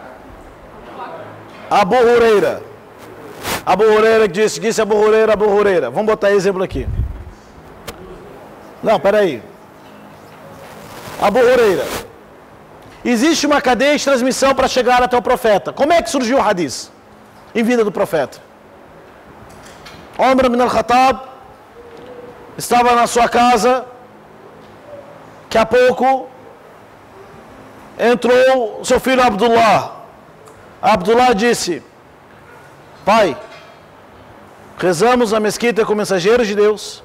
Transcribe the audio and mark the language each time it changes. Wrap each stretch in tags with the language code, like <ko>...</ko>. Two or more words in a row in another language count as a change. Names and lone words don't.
<pt>Abu Huraira. Abu Huraira que disse Abu Huraira, Abu Huraira. Vamos botar exemplo aqui. Não, peraí. Abu Huraira. Existe uma cadeia de transmissão para chegar até o profeta. Como é que surgiu o hadith em vida do profeta? Umar ibn al-Khattab estava na sua casa. Daqui a pouco entrou seu filho Abdullah. Abdullah disse: pai, rezamos na mesquita com o mensageiro de Deus.</pt>